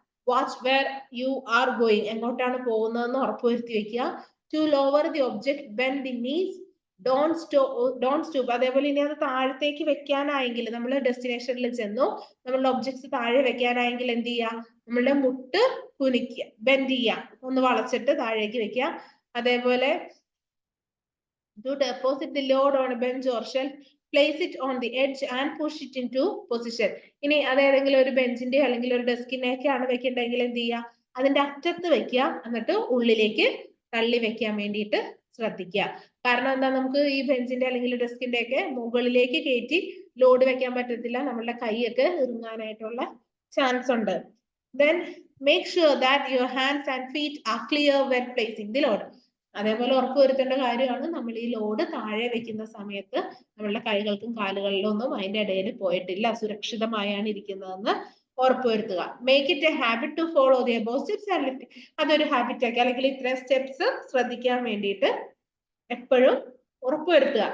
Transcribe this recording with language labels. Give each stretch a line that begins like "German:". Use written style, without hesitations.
English: watch where you are going,
Malayalam: എങ്ങോട്ടാണ് പോകുന്നതെന്ന് ഉറപ്പുവരുത്തി വെക്കുക.
English: To lower the object bend the knees, don't stoop.
Malayalam: അതേപോലെ ഇനി അത് താഴത്തേക്ക് വെക്കാനായെങ്കിൽ നമ്മൾ ഡെസ്റ്റിനേഷനിൽ ചെന്നു നമ്മളുടെ ഒബ്ജക്ട്സ് താഴെ വെക്കാനായെങ്കിൽ എന്ത് ചെയ്യുക, നമ്മളുടെ മുട്ട് കുനിക്കുക, ബെൻഡ് ചെയ്യുക, ഒന്ന് വളച്ചിട്ട് താഴേക്ക് വെക്കുക.
English: അതേപോലെ to deposit the load on a bench or shelf, place it on the edge and push it into position.
Malayalam: ഇനി അതേതെങ്കിലും ഒരു ബെഞ്ചിന്റെ അല്ലെങ്കിൽ ഒരു ഡെസ്കിനെയൊക്കെയാണ് വെക്കേണ്ടതെങ്കിൽ എന്ത് ചെയ്യുക, അതിന്റെ അറ്റത്ത് വെക്കുക, എന്നിട്ട് ഉള്ളിലേക്ക് തള്ളി വെക്കാൻ വേണ്ടിയിട്ട് ശ്രദ്ധിക്കുക. കാരണം എന്താ, നമുക്ക് ഈ ബെഞ്ചിന്റെ അല്ലെങ്കിൽ ഡെസ്കിന്റെ ഒക്കെ മുകളിലേക്ക് കയറ്റി ലോഡ് വെക്കാൻ പറ്റത്തില്ല, നമ്മളുടെ കൈയൊക്കെ ഇറുങ്ങാനായിട്ടുള്ള ചാൻസ് ഉണ്ട്.
English: Then make sure that your hands and feet are clear when placing the load.
Malayalam: അതേപോലെ ഉറപ്പുവരുത്തേണ്ട കാര്യമാണ് നമ്മൾ ഈ ലോഡ് താഴെ വെക്കുന്ന സമയത്ത് നമ്മളുടെ കൈകൾക്കും കാലുകളിലും ഒന്നും അതിന്റെ ഇടയിൽ പോയിട്ടില്ല, സുരക്ഷിതമായാണ് ഇരിക്കുന്നതെന്ന് ഉറപ്പുവരുത്തുക.
English: Make it a habit to follow the above steps and lift.
Malayalam: അതൊരു ഹാബിറ്റ് ആക്കി അല്ലെങ്കിൽ ഇത്രയും സ്റ്റെപ്സ് ശ്രദ്ധിക്കാൻ വേണ്ടിയിട്ട് എപ്പോഴും ഉറപ്പുവരുത്തുക.